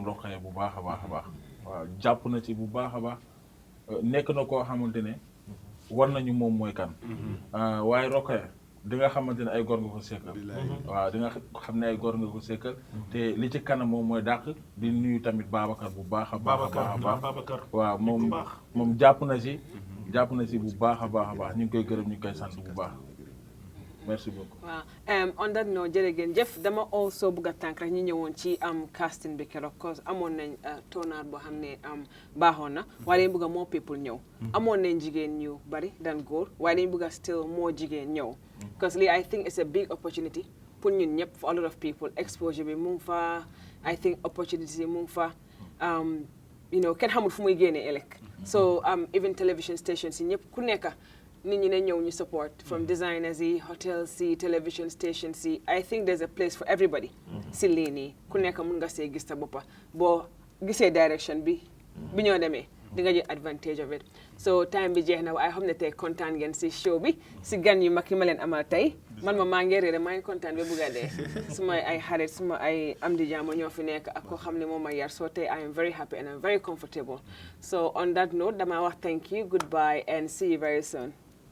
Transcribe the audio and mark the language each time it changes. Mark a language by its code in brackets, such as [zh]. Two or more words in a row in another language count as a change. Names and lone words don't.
[wo] Rokhaya bu baax a baax a baax waaw jàpp na ci bu baax a baax nekk na koo xamante ne war nañu moom mooy kan waaye Rokhaya di nga xamante ne ay góor nga ko sekkal waaw di nga xam ne ay góor nga ko sekkal te li ci kanam moom mooy dàq di nuyu tamit Babacar bu baax a baax a baax waaw moom jàpp na ci bu baax a baax ñu ngi koy gërëm ñu ngi koy sant bu baax [fr] merci beaucoup. [wo] waaw [en] on that note [wo] jërëjëf dama also bëgg a tànk rek ñu ñëwoon ci casting bi keroog cause amoon nañ tonaar boo xam ne baaxoon na waaye dañ bëgg a [en] more people [wo] ñëw amoon nañ jigéen ñu bari dan góor waaye dañ bëgg a [en] still more [wo] jigéen ñëw because lii [en] I think it's a big opportunity [wo] pour ñun ñëpp [en] for a lot of people exposure [wo] bi mu ngi fa [en] I think opportunity [wo] mu ngi fa [en] you know [wo] kenn xamul fu muy génnee ëllëg [en] so even television stations [wo] yi ñëpp ku nekk nit ñi ne ñëw ñu [en] support from designers [wo] yi hotels yi [en] television stations [wo] yi [en] I think there's a place for everybody [wo] si lii nii ku nekk mun nga see gis sa boppa boo gisee direction bi ñoo demee di nga jël [en] advantage of it [wo] so time bi jeex na waaye xam ne tey kontaan ngeen si show bi si gan yu mag yi ma leen amal tey man maa ngi réere maa ngi kontaan ba bugg a dee suma ay xarit suma ay am di jaama ñoo fi nekk ak koo xam ne moom a yar so tey [en] I am very happy and I'm very comfortable so on that note dama wax thank you goodbye and see you very soon